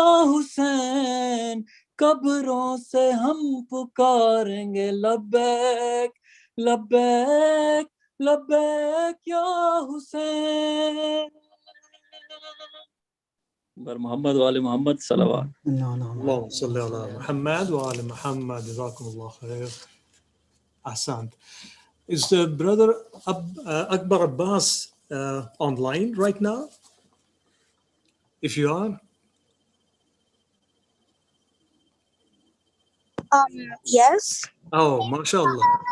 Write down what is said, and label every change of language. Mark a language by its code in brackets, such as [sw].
[ur] حسین، قبروں سے ہم پکاریں گے لبیک لبیک لبیک یا حسین، بر محمد وآل محمد صلوات۔ [ar] اللهم صل على محمد وآل محمد. جزاكم الله خير. Ahsant. [en] Is brother Akbar Abbas online right now? If you are, Yes. oh, mashallah.